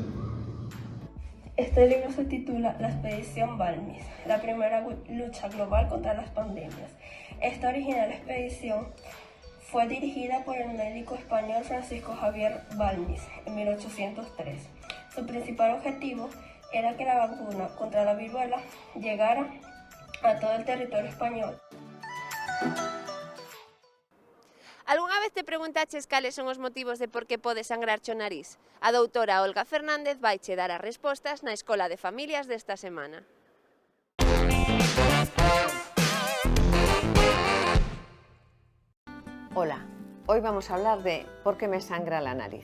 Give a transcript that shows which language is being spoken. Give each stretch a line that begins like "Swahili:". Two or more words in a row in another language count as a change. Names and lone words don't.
Spanish: Este libro se titula La expedición Balmis, la primera lucha global contra las pandemias. Esta original expedición fue dirigida por el médico español Francisco Javier Balmis en 1803. Su principal objetivo era que la vacuna contra la viruela llegara a todo el territorio español.
Galician: Algunha vez te preguntaches cales son os motivos de por que pode sangrarche o nariz? A doutora Olga Fernández vaiche dar as respostas na Escola de Familias desta semana.
Spanish: Hola, hoy vamos a hablar de por qué me sangra la nariz.